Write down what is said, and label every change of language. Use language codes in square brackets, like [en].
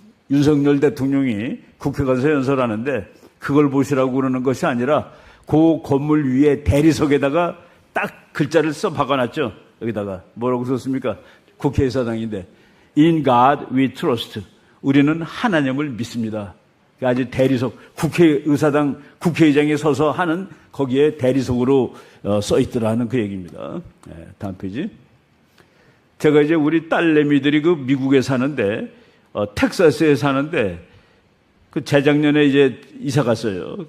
[ko] 윤석열 대통령이 국회 가서 연설하는데 그걸 보시라고 그러는 것이 아니라 그 건물 위에 대리석에다가 딱 글자를 써 박아놨죠. 여기다가 뭐라고 썼습니까? 국회의사당인데 [en] In God we trust. [ko] 우리는 하나님을 믿습니다. 아주 대리석, 국회의사당, 국회의장에 서서 하는 거기에 대리석으로 써 있더라는 그 얘기입니다. 다음 페이지. 제가 이제 우리 딸내미들이 미국에 사는데, 텍사스에 사는데, 재작년에 이제 이사 갔어요.